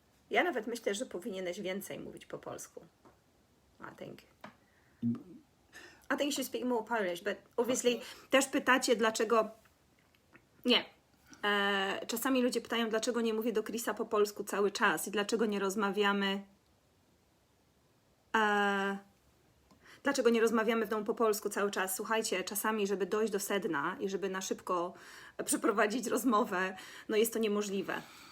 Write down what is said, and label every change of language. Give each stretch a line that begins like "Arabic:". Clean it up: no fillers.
Polish: Ja nawet myślę, że powinieneś więcej mówić po polsku.
English: I think you should speak more Polish, but obviously
Polish: też pytacie, dlaczego... Nie. Czasami ludzie pytają, dlaczego nie mówię do Chrisa po polsku cały czas i dlaczego nie rozmawiamy. Dlaczego nie rozmawiamy w domu po polsku cały czas? Słuchajcie, czasami, żeby dojść do sedna i żeby na szybko przeprowadzić rozmowę, no jest to niemożliwe.